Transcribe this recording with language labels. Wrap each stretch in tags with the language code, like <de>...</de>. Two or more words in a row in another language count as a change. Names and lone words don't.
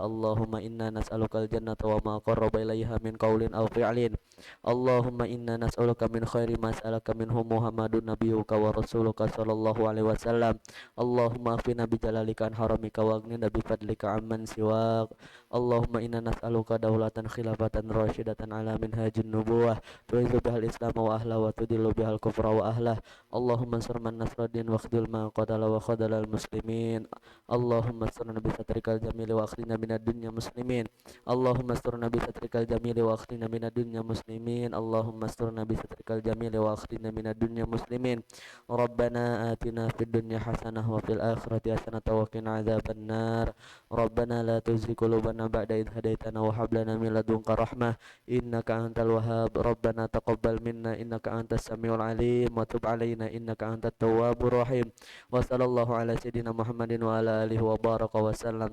<ar>اللهم إنا نسألك الجنة وما قرب إليها من قول أو فعل. اللهم إنا نسألك من خير ما سألك منه محمد نبيك ورسولك صلى الله عليه وسلم. اللهم اكفنا بجلالك عن حرامك وأغننا بفضلك عمن سواك. اللهم إنا نسألك دولة خلافة راشدة على منهاج النبوة تعز بها الإسلام وأهله وتذل بها الكفر وأهله. اللهم انصر من نصر الدين واخذل من خذل المسلمين. اللهم استرنا بسترك الجميل وأخرجنا من الدنيا مسلمين. اللهم استرنا بسترك الجميل وأخرجنا من الدنيا مسلمين. اللهم استرنا بسترك الجميل وأخرجنا من الدنيا مسلمين. ربنا آتنا في الدنيا حسنة وفي الآخرة حسنة وقنا عذاب النار. ربنا لا تزغ قلوبنا بعد إذ هديتنا وهب لنا من لدنك رحمة إنك أنت الوهاب. ربنا تقبل منا إنك أنت السميع العليم وتب علينا إنك أنت التواب الرحيم. وصلى الله على سيدنا محمد وعلى آله وبارك وسلم.</ar>